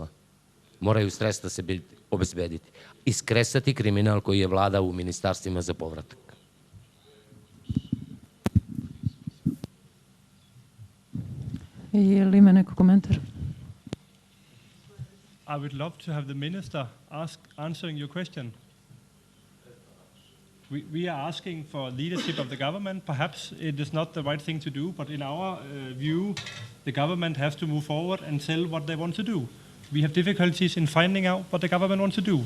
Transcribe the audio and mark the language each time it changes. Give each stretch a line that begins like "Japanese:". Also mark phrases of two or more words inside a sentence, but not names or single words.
Serbian: Moraju sredstva se obezbediti. Iskresati kriminal koji je vladao u ministarstvima za povratak. Je li ima neko komentar?
English: I would love to have the minister answering your question. We are asking for leadership of the government. Perhaps it is not the right thing to do, but in our view, the government has to move forward and tell what they want to do. We have difficulties in finding out what the government wants to do.